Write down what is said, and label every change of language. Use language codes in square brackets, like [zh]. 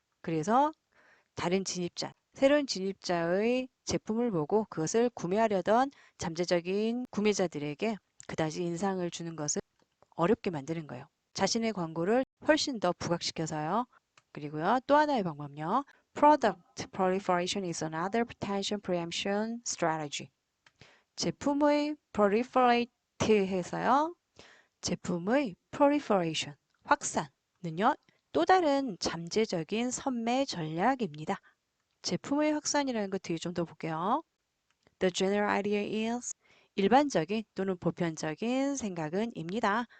[ko] 그래서 다른 진입자, 새로운 진입자의 제품을 보고 그것을 구매하려던 잠재적인 구매자들에게 그다지 인상을 주는 것을 어렵게 만드는 거예요. 자신의 광고를 훨씬 더 부각시켜서요. 그리고요, 또 하나의 방법요. [en] Product proliferation is another potential preemption strategy. [ko] 제품의 proliferate 해서요. 제품의 proliferation, 확산은요. 또 다른 잠재적인 선매 전략입니다. 제품의 확산이라는 것 뒤에 좀 더 볼게요. [en] The general idea is [ko] 일반적인 또는 보편적인 생각은 입니다.